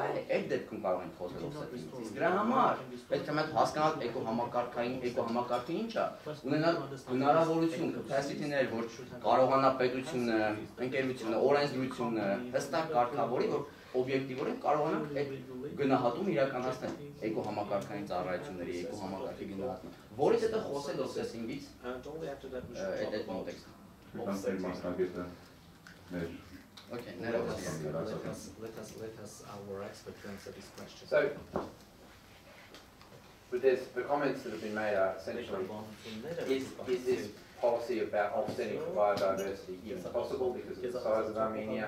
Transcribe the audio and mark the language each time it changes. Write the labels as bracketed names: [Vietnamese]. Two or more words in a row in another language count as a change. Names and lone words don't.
[Armenian] է այդ դեպքում կարող ենք խոսել օֆսեթինգից։ Իսկ դրա համար պետք է մենք հասկանալ էկոհամակարգը ինչ է, ունենալ հնարավորություն, capacity-ներ, որ կարողանա պետությունը, ընկերությունը, օրենսդրությունը հստակ կարգավորի, որ օբյեկտիվորեն կարողանանք այդ գնահատումը իրականացնել էկոհամակարգային ծառայությունների, էկոհամակարգի գնահատումը, որից հետո խոսել օֆսեթինգից այդ կոնտեքստում։ Okay, [English] let us our expert answer this question. So, with this, the comments that have been made are essentially, is this policy about offsetting for biodiversity even possible because of the size of Armenia?